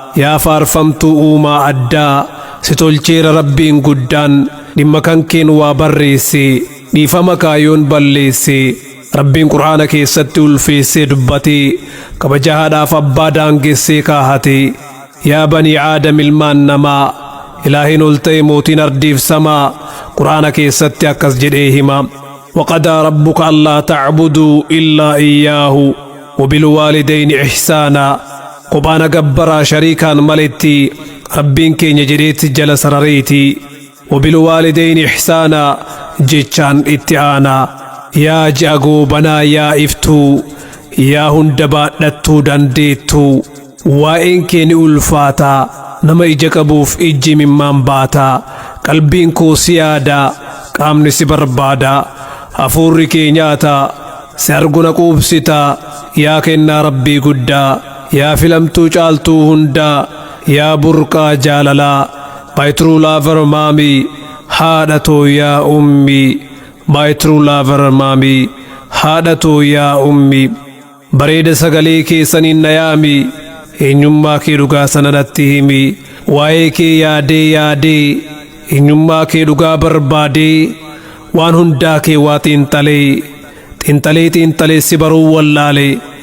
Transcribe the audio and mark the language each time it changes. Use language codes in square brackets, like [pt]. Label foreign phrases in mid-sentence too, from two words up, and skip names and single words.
[om] Yaa faarfamtuu uumaa addaa, si tolcheera Rabbiin guddaan, dhimma kan keen waa barreesse, dhiifama kaayoon balleesse. Rabbiin Qur'aana keessatti ulfeessee dubbate, kabaja haadhaaf abbaa daangessee kaahate. Yaa [ar] بني آدم, [om] ilmaan namaa, Ilaahiin ol ta'e, mootiin ardiif samaa, Qur'aana keessatti akkas jedhee hima. [ar] "وقضى ربك ألا تعبدوا إلا إياه وبالوالدين إحسانا." [om] Kophaana gabbaraa shariikaan maletti Rabbiin keenya jedheetti jala sarareeti. [ar] "وبالوالدين إحسانا" [om] jechaan itti aanaa. Yaa ji'a goobanaa, yaa iftuu, yaa hunda baadhattuu dandeettuu, waa'een kee ni ulfaataa, nama ija qabuuf ijji mimmaan baataa, qalbiin koo si yaadaa, qaamni si barbaadaa, hafuurri kee nyaataa, si arguna quubsitaa, yaa kennaa Rabbii guddaa, yaa filamtuu caaltuu hundaa, yaa burqaa jaalalaa, [en] my true lover mommy, [om] haadha too yaa ummi, [en] my true lover mommy, [om] haadha too yaa ummi. Bareeda sagalee keessaniin na yaami, eenyummaa kee dhugaa sana natti himi. Waa'ee kee yaadee yaadee, eenyummaa kee dhugaa barbaadee, waan hundaa kee waa xiinxalee, xiinxalee xiinxalee si baruu wallaalee.